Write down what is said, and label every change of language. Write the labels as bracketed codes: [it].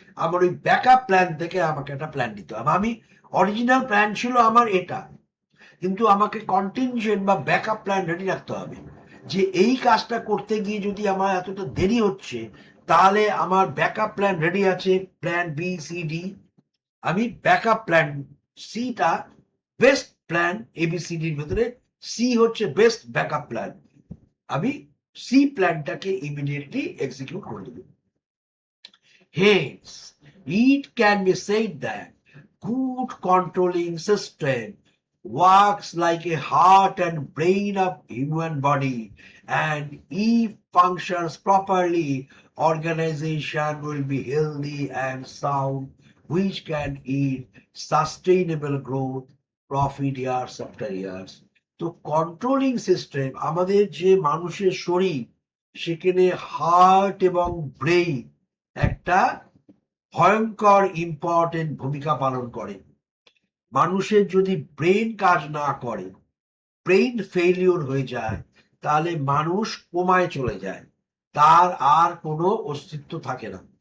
[bn] আমার ওই backup plan থেকে আমাকে একটা প্ল্যান দিতে হবে। আমি অরিজিনাল প্ল্যান ছিল আমার এটা, কিন্তু আমাকে কন্টিনজেন্ট বা ব্যাকআপ প্ল্যান রেডি রাখতে হবে, যে এই কাজটা করতে গিয়ে যদি আমার এতটা দেরি হচ্ছে, তাহলে আমার ব্যাকআপ প্ল্যান রেডি আছে, প্ল্যান বি সি ডি। আমি ব্যাকআপ প্ল্যান সিটা বেস্ট প্ল্যান এবিসিডির ভেতরে, সি হচ্ছে বেস্ট ব্যাকআপ প্ল্যান, আমি সি প্ল্যানটাকে ইমিডিয়েটলি এক্সিকিউট করে দেব। [en] Hence, it can be said that good controlling system works like a heart and brain of human body, and if functions properly, organization will be healthy and sound, which can yield sustainable growth, profit years after years. [bn] তো controlling system, আমাদের যে মানুষের শরীর, সেখানে heart এবং brain একটা ভয়ঙ্কর important ভূমিকা পালন করে। মানুষের যদি ব্রেন কাজ না করে, ব্রেন ফেলিওর হয়ে যায়, তাহলে মানুষ কোমায় চলে যায়, তার আর কোনো অস্তিত্ব থাকে না।